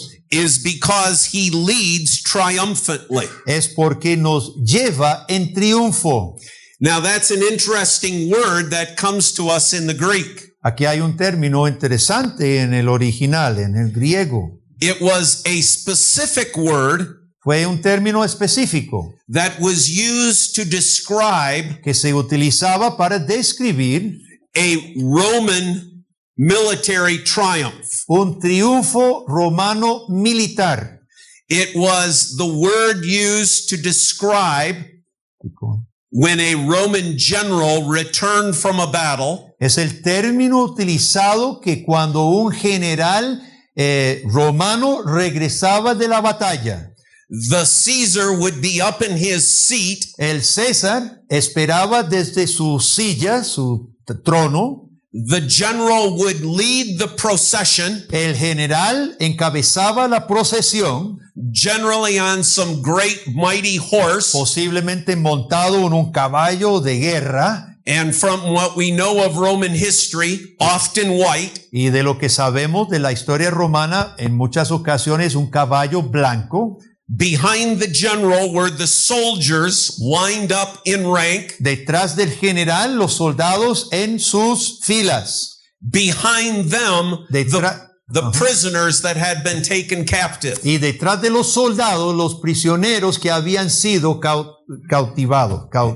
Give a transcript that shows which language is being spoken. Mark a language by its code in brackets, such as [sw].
[en] is because he leads triumphantly. [es] es porque nos lleva en triunfo. [en] Now that's an interesting word that comes to us in the Greek. [es] Aquí hay un término interesante en el original, en el griego. [en] It was a specific word [es] Fue un término específico [en] that was used to describe [es] que se utilizaba para describir [en] a Roman military triumph. [es] un triunfo romano militar. [en] It was the word used to describe when a Roman general returned from a battle. [es] Es el término utilizado que cuando un general romano regresaba de la batalla, [en] the Caesar would be up in his seat. [es] El César esperaba desde su silla, su trono. [en] The general would lead the procession. [es] El general encabezaba la procesión, [en] generally on some great mighty horse. [es] posiblemente montado en un caballo de guerra. [en] And from what we know of Roman history, often white. [es] Y de lo que sabemos de la historia romana, en muchas ocasiones un caballo blanco. [en] Behind the general were the soldiers lined up in rank. [es] Detrás del general, los soldados en sus filas. [en] Behind them, the prisoners that had been taken captive. [es] Y detrás de los soldados, los prisioneros que habían sido cautivos.